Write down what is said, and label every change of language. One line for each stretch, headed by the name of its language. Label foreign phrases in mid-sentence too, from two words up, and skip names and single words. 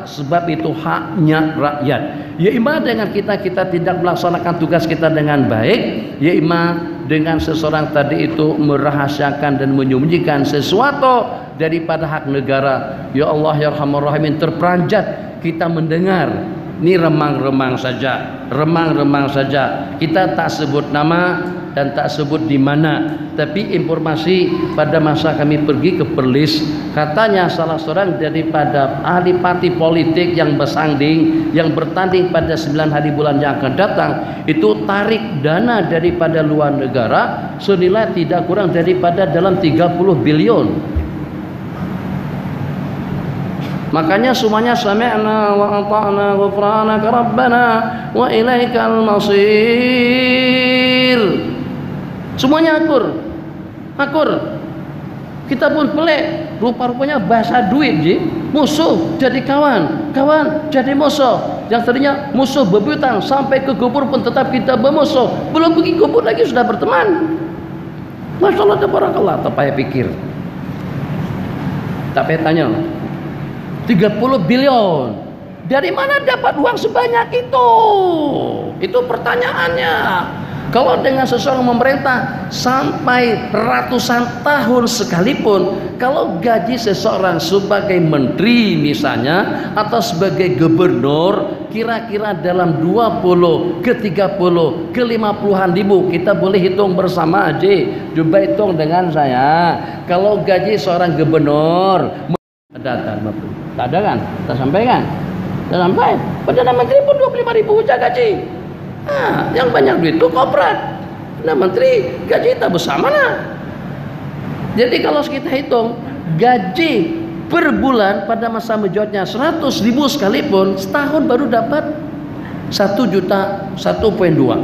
Malay: Sebab itu haknya rakyat.
Arabic: يا إما
Malay: dengan kita tidak melaksanakan tugas kita dengan baik,
Arabic: يا إما
Malay: dengan seseorang tadi itu merahasiakan dan menyembunyikan sesuatu daripada hak negara.
Arabic: يا الله يا أرحم الراحمين,
Malay: terperanjat kita mendengar ini remang-remang saja, remang-remang saja. Kita tak sebut nama dan tak sebut di mana, tapi informasi pada masa kami pergi ke Perlis, katanya salah seorang daripada ahli parti politik yang bersanding, yang bertanding pada 9 hari bulan yang akan datang, itu tarik dana daripada luar negara senilai tidak kurang daripada dalam 30 bilion. Makanya semuanya
Arabic: سمعنا وأطعنا غفرانك ربنا وإليك المصير.
Malay: Semuanya akur. Kita pun pelik, rupa-rupanya bahasa duit je. Musuh jadi kawan, kawan jadi musuh. Yang tadinya musuh bebuyutan sampai ke kubur pun tetap kita bermusuh. Belum pergi kubur lagi sudah berteman.
Arabic: ما شاء الله، تبارك الله.
Malay: Tak payah pikir, tak payah tanya. 30 bilion. Dari mana dapat uang sebanyak itu? Itu pertanyaannya. Kalau dengan seseorang memerintah sampai ratusan tahun sekalipun, kalau gaji seseorang sebagai menteri misalnya, atau sebagai gubernur, kira-kira dalam 20 ke 30 ke 50-an ribu, kita boleh hitung bersama aja. Coba hitung dengan saya. Kalau gaji seorang gubernur ada tak ada kan? Tak sampai kan? Tak sampai. Perdana Menteri pun 25.000 saja gaji. Yang banyak duit itu korporat. Perdana Menteri gaji tak besar mana? Jadi kalau kita hitung gaji per bulan pada masa menjawabnya 100.000 sekalipun, setahun baru dapat 1 juta 1,2.